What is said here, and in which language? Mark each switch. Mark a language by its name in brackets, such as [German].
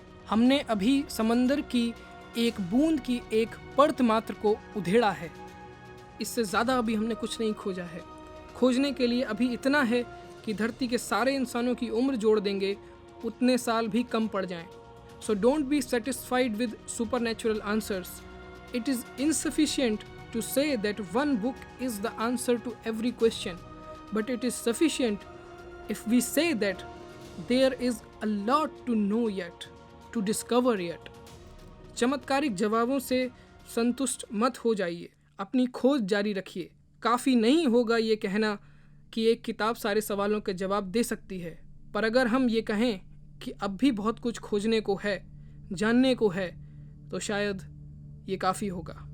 [Hindi] हमने अभी समंदर की एक बूंद की एक परत मात्र को उधेड़ा है, इससे ज़्यादा अभी हमने कुछ नहीं खोजा है। खोजने के लिए अभी इतना है कि धरती के सारे इंसानों की उम्र जोड़ देंगे, उतने साल भी कम पड़ जाएं। [English] So don't be satisfied with supernatural answers. It is insufficient to say that one book is the answer to every question, but it is sufficient if we say that there is a lot to know yet, to discover yet. [Hindi] चमत्कारिक जवाबों से संतुष्ट मत हो जाइए, अपनी खोज जारी रखिए। काफ़ी नहीं होगा ये कहना कि एक किताब सारे सवालों के जवाब दे सकती है, पर अगर हम ये कहें कि अब भी बहुत कुछ खोजने को है, जानने को है, तो शायद ये काफ़ी होगा।